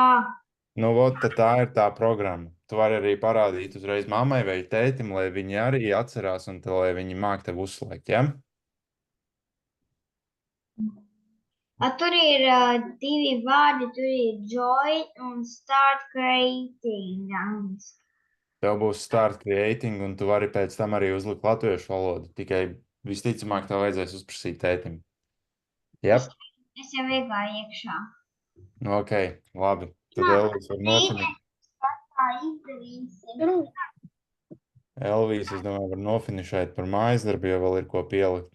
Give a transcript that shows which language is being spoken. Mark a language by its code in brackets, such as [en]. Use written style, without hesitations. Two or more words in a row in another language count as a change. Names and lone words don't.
[lv] Nu, vot, tad tā ir tā programma. Tu vari arī parādīt uzreiz mammai vai tētim, lai viņi arī atcerās un tad, lai viņi māk tev uzslēgt, ja? tur ir 2 vārdi, tur ir join un [en] start creating. [lv] Angliski. Tev būs [en] start creating [lv] un tu vari pēc tam arī uzlikt latviešu valodu. Tikai visticamāk tev vajadzēs uzprasīt tētim. Jep, Es jau iegāju iekšā. nu ok, labi. Tad Elvijas var nofinišēt. Tā izdarīsim. Elvijas, es domāju, var nofinišēt par mājasdarbu, jo vēl ir ko pielikt.